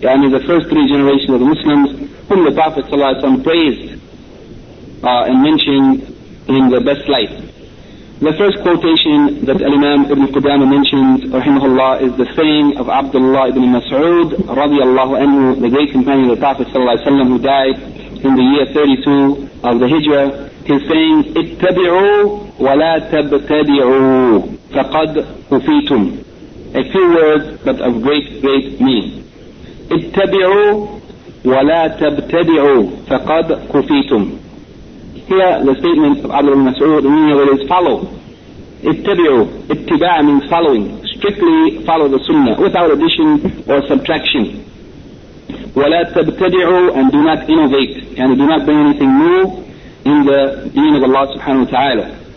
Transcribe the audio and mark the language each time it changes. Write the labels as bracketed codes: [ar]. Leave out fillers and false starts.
[en] Yani the first three generations of the Muslims, whom the Prophet ﷺ praised and mentioned in the best light. The first quotation that Al-Imam Ibn Qudama mentions, rahimahullah, is the saying of Abdullah ibn Mas'ud, radiyallahu anhu, the great companion of the Prophet ﷺ, who died in the year 32 of the Hijrah. [ar] His saying, اتبعوا ولا تبتدعوا فقد أفيتم. [en] A few words, but of great, great meaning. [ar] اتبعوا ولا تبتدعوا فقد كفيتم. [en] Here, the statement of Abdul Mas'ud, the meaning of it is follow. [ar] اتبعوا. [en] اتباع means following. Strictly follow the sunnah, without addition or subtraction. [ar] ولا تبتدعوا, [en] and do not innovate. And do not bring anything new in the deen of Allah subhanahu wa ta'ala.